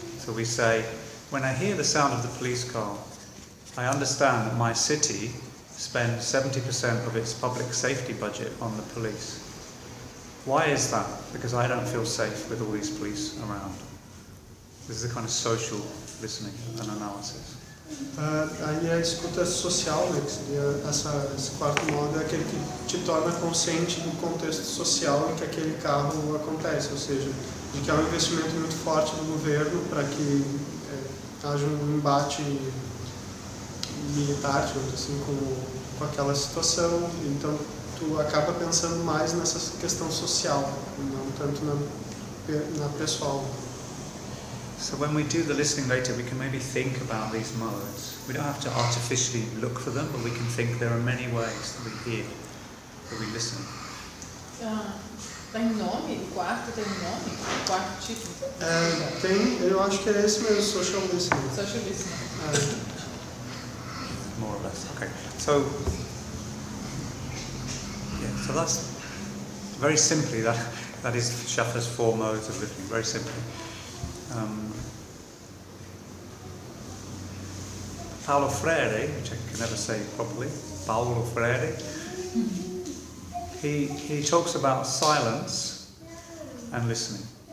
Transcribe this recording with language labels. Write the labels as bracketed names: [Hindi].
[English] So we say, when I hear the sound of the police car, I understand that my city spends 70% of its public safety budget on the police. Why is that? Because I don't feel safe with all these police around. This is a kind of social listening and analysis. [Portuguese] Aí a escuta social, né, que seria esse quarto modo, é aquele que te torna consciente do contexto social em que aquele carro acontece, ou seja, de que há um investimento muito forte do governo para que haja um embate militar, tipo assim, com aquela situação. Então, tu acaba pensando mais nessa questão social, não tanto na pessoal. [English] So when we do the listening later, we can maybe think about these modes. We don't have to artificially look for them, but we can think there are many ways that we hear, that we listen. [Portuguese] Tem nome? Quarto tem nome? Quarto tipo? Tem, eu acho que é esse mesmo, [English] social listening. Social listening. More or less, okay. So, so that's, very simply, that is Schaffer's four modes of listening, very simply. Paulo Freire, which I can never say properly, Paulo Freire, he talks about silence and listening.